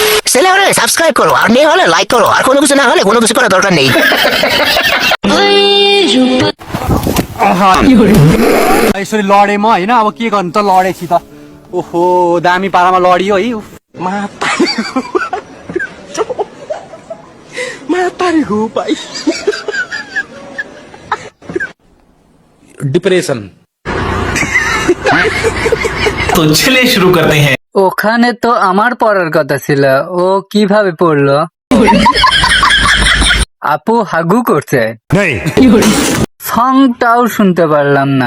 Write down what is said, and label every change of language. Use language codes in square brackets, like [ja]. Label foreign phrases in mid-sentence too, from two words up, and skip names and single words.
[bn] ছেলে হলে সাবস্ক্রাইব করো, আর মেয়ে হলে লাইক করো, আর কোনো কিছু না হলে কোনো কিছু করার দরকার নেই। [ne] यसरी लडेँ म होइन, अब के गर्नु त, लडेपछि त ओहो दामी पारामा लडियो है। डिप्रेशन। [hi] तो चलिए शुरू करते हैं। [bn] ওখানে তো আমার পড়ার কথা ছিল, ও কিভাবে পড়লো? আপু হাগু করছে, সংটাও শুনতে পারলাম না।